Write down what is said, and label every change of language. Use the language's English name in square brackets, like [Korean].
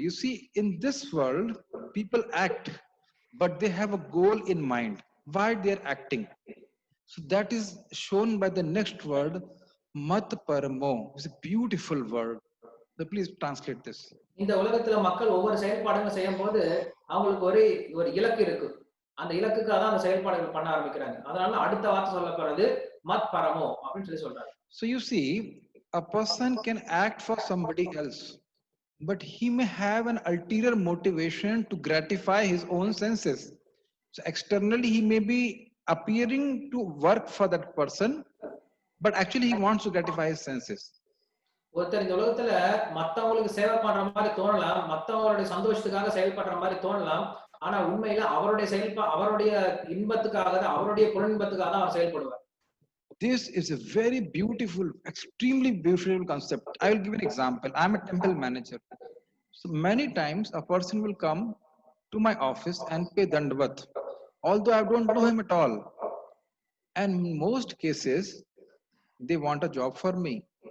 [English] You see, in this world, people act, but they have a goal in mind. Why they're acting? So that is shown by the next word, mat paramo. It's a beautiful word. So please translate this. [Tamil] இந்த உலகத்துல மக்கள் ஒவ்வொரு செயல்பாடுகள் செய்யும் போது அவங்களுக்கு ஒரு இலக்கு இருக்கு. அந்த இலக்குக்காக தான் அந்த செயல்பாடுகள் பண்ண ஆரம்பிக்கிறாங்க. அதனால அடுத்த வார்த்தை சொல்லப்படுறது மத் பரமோ அப்படின்னு சொல்றாங்க. [English] So you see, a person can act for somebody else, but he may have an ulterior motivation to gratify his own senses. So externally, he may be appearing to work for that person, but actually he wants to gratify his senses. [Tamil] ஒருத்தர் இந்த உலகத்துல மத்தவங்களுக்கு சேவை பண்ற மாதிரி தோணலாம், மத்தவங்களுடைய சந்தோஷத்துக்காக செயல்படுற மாதிரி தோணலாம். ஆனா உண்மையில அவருடைய இன்பத்துக்காக தான், அவருடைய புலனின்பத்துக்காக தான் அவர் செயல்படுவார். [English] This is a very beautiful, extremely beautiful concept. I will give an example. I'm a temple manager. So many times a person will come to my office and pay dandavat, although I don't know him at all. And in most cases, they want a job from me.